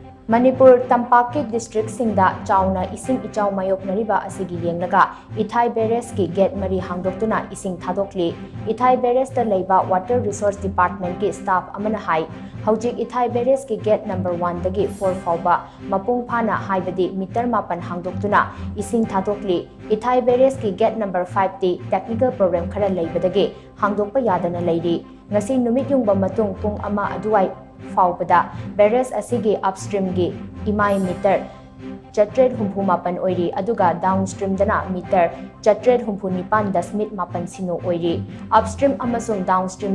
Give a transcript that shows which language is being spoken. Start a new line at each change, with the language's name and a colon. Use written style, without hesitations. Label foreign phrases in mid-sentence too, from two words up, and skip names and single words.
Manipuri: Manipur Tampak district singda chaona ising Ichao Mayoknariba Asigi Yenglaga Ithai Barrage ki gate mari Hangdoktuna Ising Thadokli Ithai Barrage ta leiba Water Resource Department ki staff amana hai Hojik Ithai Barrage ki
English: gate number
Manipuri: 1 dagi 4 fauba mapung phana haibadi meter mapan Hangdoktuna Ising Thadokli Ithai Barrage ki
English: gate number
Manipuri: 5 ti
English: technical problem
Manipuri: khara leibadagi hangdokpa yadana leiri ngasi numit yungba matung pung ama aduai faubada barrage asigi upstream gi imai meter chatred humpu mapan oiri aduga downstream dana meter chatred humpu nipan dasmit mapan sino oiri upstream amasung downstream